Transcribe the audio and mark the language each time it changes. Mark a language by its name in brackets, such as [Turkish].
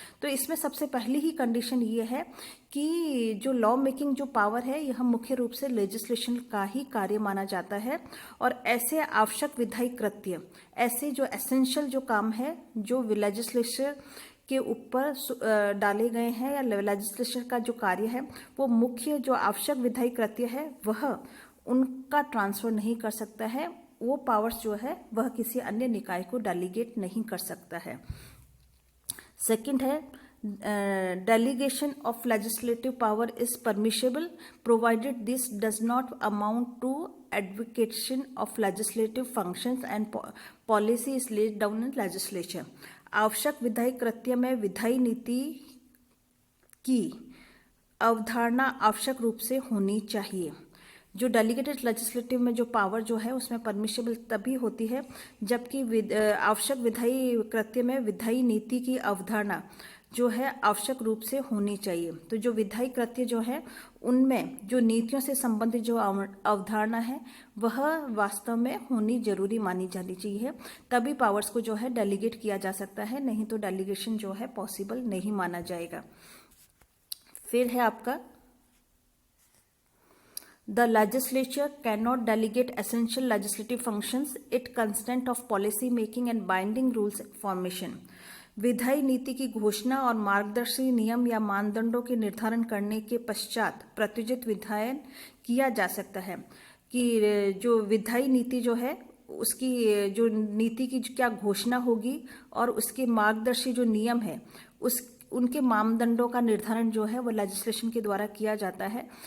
[Hindi] तो इसमें सबसे पहली ही कंडीशन ये है कि जो लॉ मेकिंग जो पावर है यह मुख्य रूप से लेजिस्लेशन का ही कार्य माना जाता है और ऐसे आवश्यक विधायी कृत्य, ऐसे जो एसेंशियल जो काम है जो लेजिस्लेचर के ऊपर डाले गए हैं या लेजिस्लेचर का जो कार्य है वो मुख्य जो आवश्यक विधायी कृत्य है वह उनका ट्रांसफर नहीं कर सकता है। वो पावर्स जो है वह किसी अन्य निकाय को डेलीगेट नहीं कर सकता है। सेकंड है [English] delegation of legislative power is permissible provided this does not amount to advocation of legislative functions and policy is laid down in legislature। [Hindi] आवश्यक विधायी कृत्य में विधायी नीति की अवधारणा आवश्यक रूप से होनी चाहिए। जो डेलीगेटेड लेजिस्लेटिव में जो पावर जो है उसमें परमिशेबल तभी होती है जबकि आवश्यक विधायी कृत्य में विधायी नीति की अवधारणा जो है आवश्यक रूप से होनी चाहिए। तो जो विधायी कृत्य जो है उनमें जो नीतियों से संबंधित जो अवधारणा है वह वास्तव में होनी जरूरी मानी जानी चाहिए, तभी पावर्स को जो है डेलीगेट किया जा सकता है, नहीं तो डेलीगेशन जो है पॉसिबल नहीं माना जाएगा। फिर है आपका [English] The legislature cannot delegate essential legislative functions. It constant of policy making and binding rules formation। [Hindi] विधायी नीति की घोषणा और मार्गदर्शी नियम या मानदंडों के निर्धारण करने के पश्चात प्रत्युजित विधायन किया जा सकता है कि जो विधायी नीति जो है उसकी जो नीति की क्या घोषणा होगी और उसके मार्गदर्शी जो नियम है उनके मानदंडों का निर्धारण जो है वो लेजिस्लेशन के द्वारा किया जाता है।